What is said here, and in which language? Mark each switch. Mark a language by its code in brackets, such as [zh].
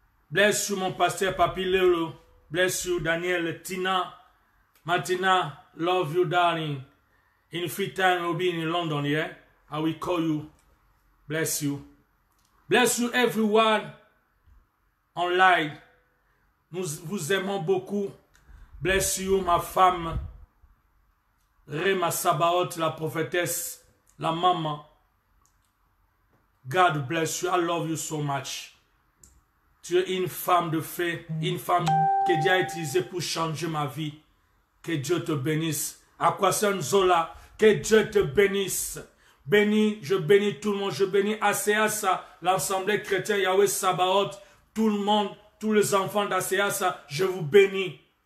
[en] Bless you, [fr] mon pasteur [en] Papi Lelo. Bless you, Daniel, Tina. Martina, love you, darling. In free time, we'll be in London, yeah? I will call you. Bless you. Bless you, everyone online. [fr] Nous vous aimons beaucoup. [en] Bless you, [fr] ma femme. Rema Sabaoth, la prophétesse, la maman. [en] God bless you. I love you so much. [fr] Tu es une femme de fée, une femme que Dieu a utilisée pour changer ma vie. Que Dieu te bénisse. Aquason Zola, que Dieu te bénisse. Bénis, je bénis tout le monde, je bénis ACASA, l'Assemblée chrétienne Yahweh Sabaoth, tout le monde, tous les enfants d'ACASA, je vous bénis.